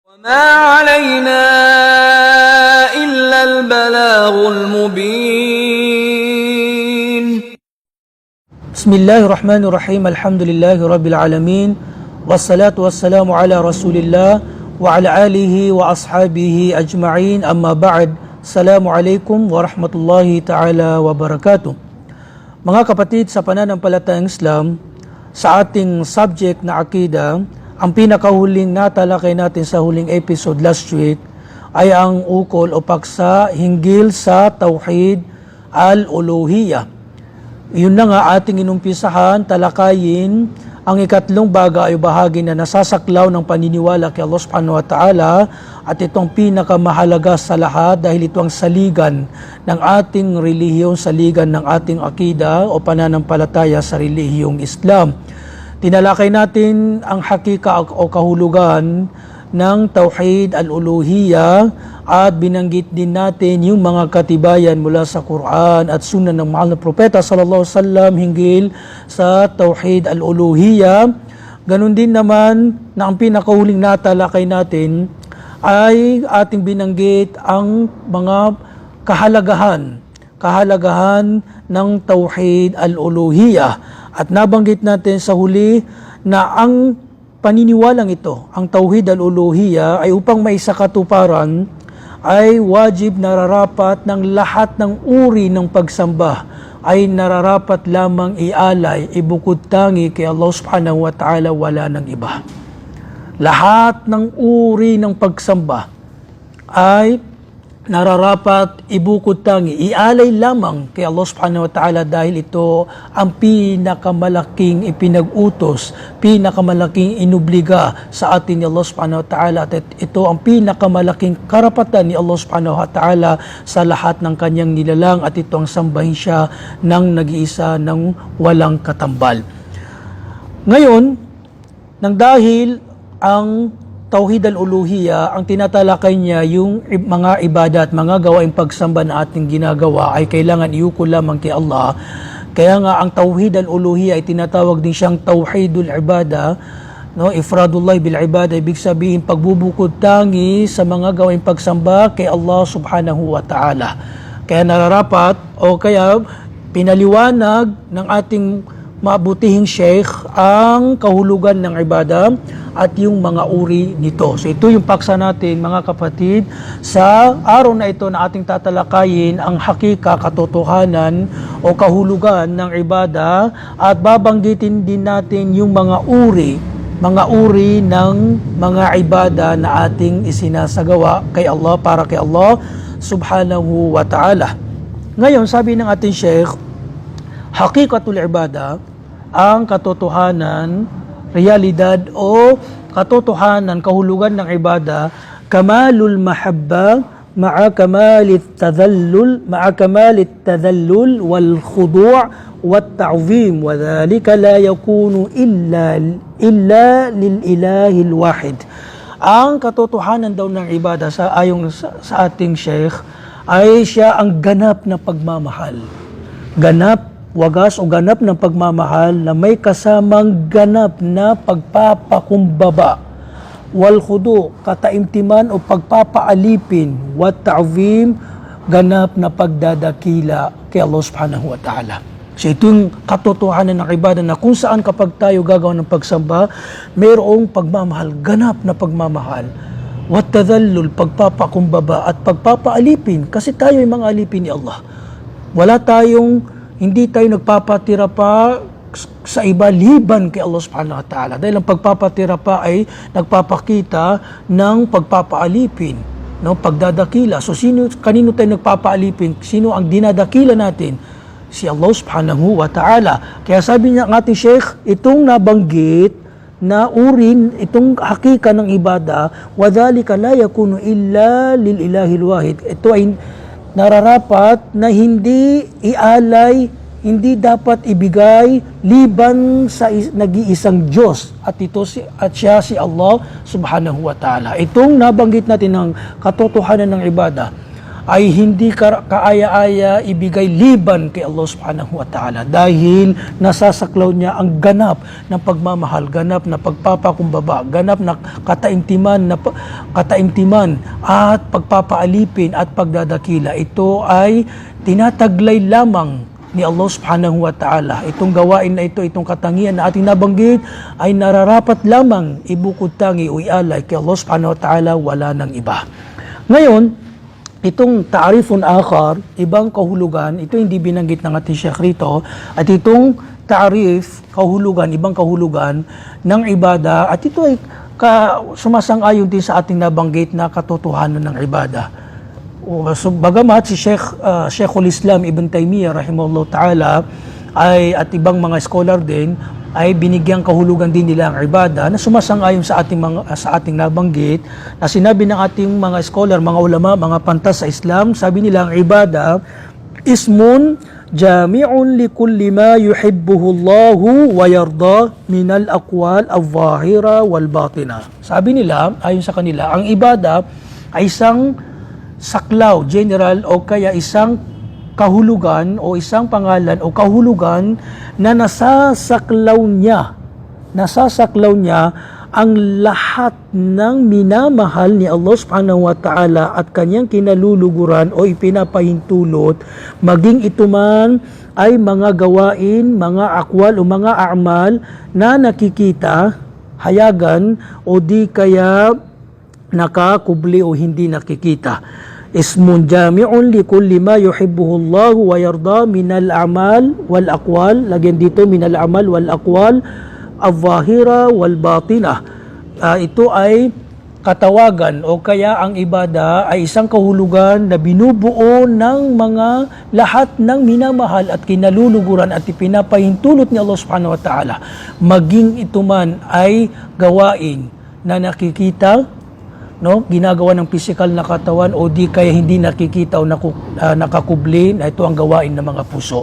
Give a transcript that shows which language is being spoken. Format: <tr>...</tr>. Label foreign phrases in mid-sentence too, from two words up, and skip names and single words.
<ar>وما علينا إلا البلاغ المبين. بسم الله الرحمن الرحيم. الحمد لله رب العالمين والصلاة والسلام على رسول الله وعلى آله وأصحابه أجمعين. أما بعد, السلام عليكم ورحمة الله تعالى وبركاته.</ar> <tl>Mga kapatid sa pananampalatayang Islam, sa ating subject na akida, ang pinakahuling natalakay natin sa huling episode</tl> <en>last week</en> <tl>ay ang ukol o paksa hinggil sa</tl> <ar>توحيد الألوهية.</ar> <tl>Yun na nga ating inumpisahan, talakayin ang ikatlong bagay o bahagi na nasasaklaw ng paniniwala kay Allah</tl> <ar>سبحانه وتعالى,</ar> <tl>at itong pinakamahalaga sa lahat dahil ito ang saligan ng ating relihiyon, saligan ng ating akida o pananampalataya sa relihiyong Islam. Tinalakay natin ang hakika o kahulugan ng</tl> <ar>توحيد الألوهية</ar> <tl>at binanggit din natin yung mga katibayan mula sa Quran at Sunnah ng mahal na propeta</tl> <ar>صلى الله عليه وسلم</ar> <tl>hinggil sa</tl> <ar>توحيد الألوهية.</ar> <tl>Ganon din naman na ang pinakahuling natalakay natin ay ating binanggit ang mga kahalagahan ng</tl> <ar>توحيد الألوهية,</ar> <tl>at nabanggit natin sa huli na ang paniniwalang ito, ang</tl> <ar>توحيد الألوهية,</ar> <tl>ay upang maisakatuparan ay wajib nararapat ng lahat ng uri ng pagsamba ay nararapat lamang ialay, ibukod tangi kay Allah</tl> <ar>سبحانه وتعالى,</ar> <tl>wala ng iba. Lahat ng uri ng pagsamba ay nararapat ibukod tangi, ialay lamang kay Allah</tl> <ar>سبحانه وتعالى,</ar> <tl>dahil ito ang pinakamalaking ipinag-utos, pinakamalaking inubliga sa atin ni Allah</tl> <ar>سبحانه وتعالى,</ar> <tl>at ito ang pinakamalaking karapatan ni Allah</tl> <ar>سبحانه وتعالى</ar> <tl>sa lahat ng kanyang nilalang, at ito ang sambahin siya ng nag-iisa ng walang katambal. Ngayon, nang dahil ang</tl> <ar>توحيد الألوهية,</ar> <tl>ang tinatalakay niya yung mga ibadat, mga gawaing pagsamba na ating ginagawa ay kailangan iukol lamang kay Allah. Kaya nga ang</tl> <ar>توحيد الألوهية</ar> <tl>ay tinatawag din siyang</tl> <ar>توحيد العبادة,</ar> <tl>no?</tl> <ar>إفراد الله بالعبادة,</ar> <tl>ibig sabihin pagbubukod tangi sa mga gawaing pagsamba kay Allah</tl> <ar>سبحانه وتعالى.</ar> <tl>Kaya nararapat o kaya pinaliwanag ng ating mabutihing sheikh ang kahulugan ng ibada at yung mga uri nito. So ito yung paksa natin, mga kapatid, sa araw na ito na ating tatalakayin ang hakika, katotohanan o kahulugan ng ibada, at babanggitin din natin yung mga uri ng mga ibada na ating isinasagawa kay Allah, para kay Allah</tl> <ar>سبحانه وتعالى.</ar> <tl>Ngayon, sabi ng ating sheikh,</tl> <ar>حقيقة العبادة,</ar> <tl>ang katotohanan, realidad o katotohanan, kahulugan ng ibada,</tl> <ar>كمال المحبة مع كمال التذلل والخضوع والتعظيم وذلك لا يكون إلا للإله الواحد.</ar> <tl>Ang katotohanan daw ng ibada ayon sa ating sheikh ay siya ang ganap na pagmamahal. Wagas o ganap ng pagmamahal na may kasamang ganap na pagpapakumbaba,</tl> <ar>والخضوع,</ar> <tl>kataimtiman o pagpapaalipin,</tl> <ar>والتعظيم,</ar> <tl>ganap na pagdadakila kay Allah</tl> <ar>سبحانه وتعالى.</ar> <tl>So ito yung katotohanan ng ibada, na kung saan kapag tayo gagawa ng pagsamba, mayroong pagmamahal, ganap na pagmamahal,</tl> <ar>والتذلل,</ar> <tl>pagpapakumbaba at pagpapaalipin, kasi tayo ay mga alipin ni Allah. Hindi tayo nagpapatira pa sa iba liban kay Allah</tl> <ar>سبحانه وتعالى,</ar> <tl>dahil ang pagpapatira pa ay nagpapakita ng pagpapaalipin, no? Pagdadakila. So kanino tayo nagpapaalipin? Sino ang dinadakila natin? Si Allah</tl> <ar>سبحانه وتعالى.</ar> <tl>Kaya sabi niya ang ating sheikh, itong nabanggit na urin, itong hakika ng ibada,</tl> <ar>وذلك لا يكون إلا للإله الواحد.</ar> <tl>Ito ay nararapat na hindi ialay, hindi dapat ibigay liban sa nag-iisang Diyos, at siya si Allah</tl> <ar>سبحانه وتعالى.</ar> <tl>Itong nabanggit natin ng katotohanan ng ibada ay hindi kaaya-aya ibigay liban kay Allah</tl> <ar>سبحانه وتعالى</ar> <tl>dahil nasasaklaw niya ang ganap ng pagmamahal, ganap na pagpapakumbaba, ganap na kataimtiman at pagpapaalipin at pagdadakila. Ito ay tinataglay lamang ni Allah</tl> <ar>سبحانه وتعالى.</ar> <tl>Itong gawain na ito, itong katangian na ating nabanggit ay nararapat lamang ibukod tangi o ialay kay Allah</tl> <ar>سبحانه وتعالى,</ar> <tl>wala nang iba. Ngayon, itong</tl> <ar>تعريف آخر,</ar> <tl>ibang kahulugan, ito hindi binanggit ng ating Sheikh rito, at itong ta'arif, kahulugan, ibang kahulugan ng ibada, at ito ay sumasang-ayon din sa ating nabanggit na katotohanan ng ibada. So, bagamat si Sheikhul Islam Ibn Taymiyyah</tl> <ar>رحمه الله تعالى</ar> <tl>at ibang mga scholar din ay binigyang kahulugan din nila ang ibada na sumasang-ayon sa ating nabanggit na sinabi ng ating mga scholar, mga ulama, mga pantas sa Islam, sabi nila ang ibada</tl> <ar>اسم جامع لكل ما يحبه الله ويرضى من الأقوال الظاهرة والباطنة.</ar> <tl>Sabi nila, ayon sa kanila, ang ibada ay isang saklaw, general o kaya isang kahulugan o isang pangalan o kahulugan na nasasaklaw niya ang lahat ng minamahal ni Allah</tl> <ar>سبحانه وتعالى</ar> <tl>at kanyang kinaluluguran o ipinapahintulot, maging ito man ay mga gawain, mga akwal o mga a'mal na nakikita, hayagan o di kaya nakakubli o hindi nakikita.</tl> <ar>اسم جامع لكل ما يحبه الله ويرضى من الأعمال والأقوال,</ar> <tl>lagyan dito</tl> <ar>من الأعمال والأقوال الظاهرة والباطنة.</ar> <tl>Ito ay katawagan o kaya ang ibada ay isang kahulugan na binubuo ng mga lahat ng minamahal at kinaluluguran at ipinapahintulot ni Allah</tl> <ar>سبحانه وتعالى,</ar> <tl>maging ito man ay gawain na nakikita, ginagawa ng physical na katawan o di kaya hindi nakikita o nakakubli, na ito ang gawain ng mga puso.</tl>